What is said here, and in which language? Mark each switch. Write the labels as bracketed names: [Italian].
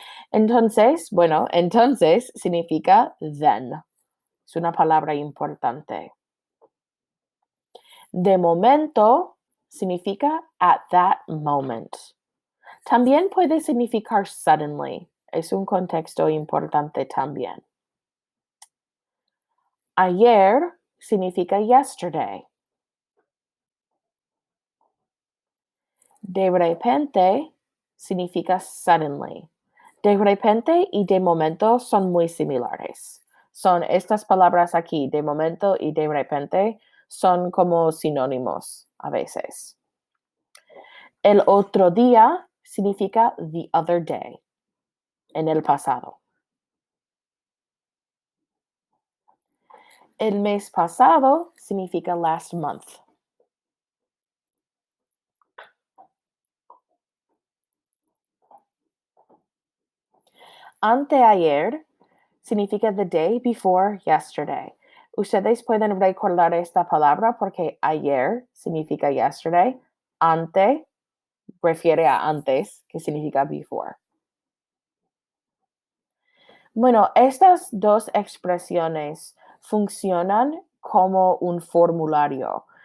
[Spanish] Entonces, bueno, entonces significa [English] then. [Spanish] Es una palabra importante. De momento significa [English] at that moment. [Spanish] También puede significar [English] suddenly. [Spanish] Es un contexto importante también. Ayer significa [English] yesterday. [Spanish] De repente significa [English] suddenly. [Spanish] De repente y de momento son muy similares. Son estas palabras aquí, de momento y de repente, son como sinónimos a veces. El otro día significa [English] the other day, [Spanish] en el pasado. El mes pasado significa [English] last month. [Spanish] Anteayer significa [English] the day before yesterday. [Spanish] Ustedes pueden recordar esta palabra porque ayer significa [English] yesterday. [Spanish] Ante refiere a antes, que significa [English] before. [Spanish] Bueno, estas dos expresiones funcionan como un formulario.